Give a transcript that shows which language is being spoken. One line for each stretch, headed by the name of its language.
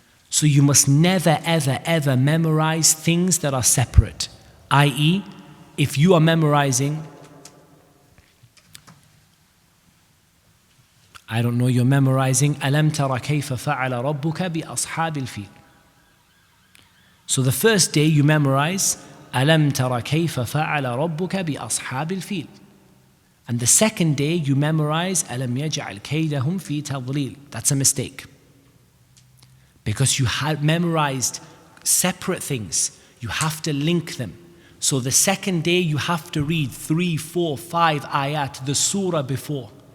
English: So you must never, ever memorize things that are separate. I.e., if you are memorizing, you're memorizing
Arabic: أَلَمْ تَرَ كَيْفَ فَعَلَ رَبُّكَ بِأَصْحَابِ الْفِيلِ.
English: So the first day you memorize
Arabic: أَلَمْ تَرَ كَيْفَ فَعَلَ رَبُّكَ بِأَصْحَابِ الْفِيلِ.
English: And the second day you memorize
Arabic: أَلَمْ يَجْعَلْ كَيْدَهُمْ فِي تَضْلِيلٍ.
English: That's a mistake. Because you had memorized separate things. You have to link them. So the second day you have to read 3, 4, 5 ayat, the surah before.